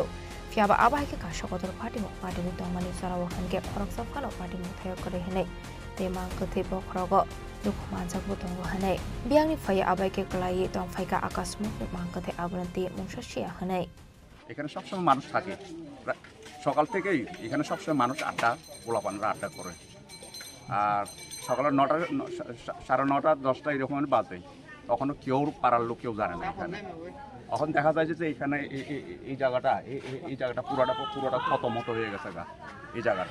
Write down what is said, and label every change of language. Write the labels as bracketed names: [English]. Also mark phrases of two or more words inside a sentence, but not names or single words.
[Kok Borok] fiaba abai ke kashakodor pate mo pate mi domani sarawa khanke khorok sapkano pate mo thayo kore hene tema kothe bo khorogo dukman jakbo tongo hane biangni phaya abai ke klai tongphai ka akasmo mangkothe abranti mungshashia hane [Bangla] এখানে সবসময় মানুষ থাকে, সকাল থেকেই এখানে সবসময় মানুষ আড্ডা পোলাপানরা আড্ডা করে। আর সকালে 9টা 9:30 10টা এরকম বাজে, তখনও কেউ পাড়ার লোক কেউ জানে না। এখানে এখন দেখা যায় যে এখানে এই জায়গাটা পুরোটা ক্ষতমত হয়ে গেছে গা এই জায়গাটা।